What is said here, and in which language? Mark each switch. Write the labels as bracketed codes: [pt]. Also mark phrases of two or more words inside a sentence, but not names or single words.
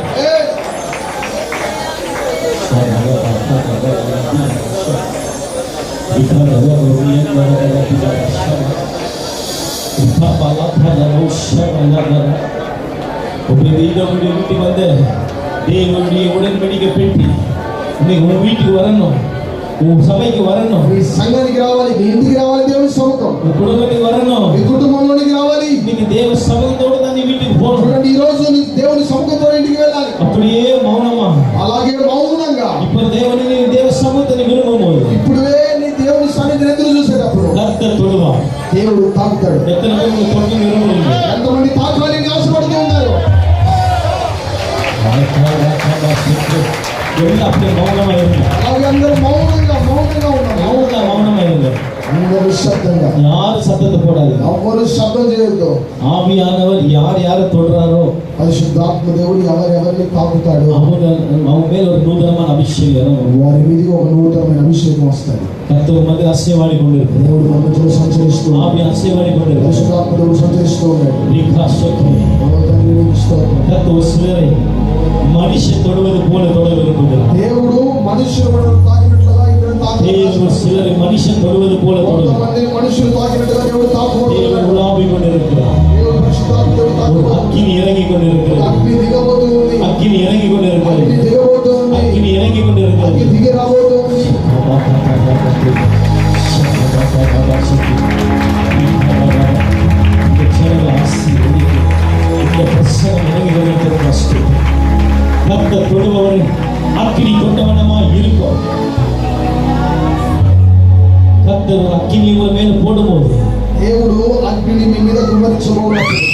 [ta] வீட்டுக்கு வந்து தேவனுடைய உடன்படிக்கை பெட்டி இன்னைக்கு உன் வீட்டுக்கு வரணும், உன் சபைக்கு வரணும், [te] నీ సంఘానికి రావాలి, నీ ఇంటికి రావాలి. దేవుని సముఖం [ta] உன் குடும்பத்துக்கு வரணும், [te] నీ కుటుంబంలోనికి రావాలి. [ta] இன்னைக்கு தேவ சமூகத்தோடு தான் நீ வீட்டுக்கு போகணும். [te] చూడండి, ఈ రోజు నీ దేవుని సముఖంతో ఇంటికి వెళ్ళాలి. [ta] அப்படியே மௌனமா [te] అలాగే మౌనంగా [ta] இப்ப தேவனை தேவ சமூகத்தை விரும்பும் போது [te] ఇప్పుడే నీ దేవుని సన్నిధిని ఎదురు చూసేటప్పుడు [ta] கர்த்தர் தொடுவார். [te] దేవుడు తాకుతాడు. [ta] எத்தனை பேர் உங்க தொட்டு விரும்புறீங்க? [te] ఎంతమంది తాకాలి అని ఆశపడుతూ ఉన్నారు? [ta] எல்லாம் அப்படியே மௌனமா இருங்க. [te] అలాగే అందరూ మౌనంగా ఉన్నారు. [ta] மௌனமா இருங்க. [te] అందరూ శబ్దంగా, [ta] யாரும் சத்தத்தை போடாதீங்க. [te] ఎవరు శబ్దం చేయొద్దు. [ta] ஆவியானவர் யாரை தொடுறாரோ [te] పరిశుద్ధాత్మ దేవుడు ఎవరెవరిని తాకుతాడో [ta] அவங்க மேல் ஒரு நூதனமான அபிஷேகம் [te] వారి మీదకి ఒక నూతనమైన అభిషేకం వస్తుంది. [ta] கர்த்தர் மத்தியில் அசைவாடி கொண்டிருக்கிறார். [te] దేవుడు మన మధ్యలో సంచరిస్తూ [ta] ஆவி அசைவாடி கொண்டிருக்கிறார். [te] పరిశుద్ధాత్మ దేవుడు సంచరిస్తూ ఉన్నాడు. [ta] கர்த்தர் ஒரு சிலரை மனுஷன் தொடுவது போல தொட விரும்புகிறார். [te] దేవుడు మనుషులు తాకినట్లుగా ఇక్కడ తాకుతాడు. [ta] சிலரை மனுஷன் தொடுவது போல [te] కొంతమంది మనుషులు తాకినట్లుగా దేవుడు తాకుతున్నాడు. [ta] உலாவி கொண்டிருக்கிறார். [te] దేవుడు పరిశుద్ధాత్మ దేవుడు తాకుతున్నాడు. [ta] அக்கினி இறங்கி கொண்டிருக்கிறது. [te] అగ్ని దిగబోతుంది. [ta] அக்கினி இறங்கி கொண்டிருக்கிறது. [te] అగ్ని దిగబోతుంది. [ta] அக்கினி இறங்கி கொண்டிருக்கிறது. [te] అగ్ని దిగి రాబోతుంది. [ta] கர்த்தர் தொடுபவரை அக்கினி கொண்டவனமாய் இருக்கும். கர்த்தர் அக்கினி உங்கள் மேல போடும்போது [te] దేవుడు అగ్నిని మీ మీద కుమ్మరించబోతున్నాడు.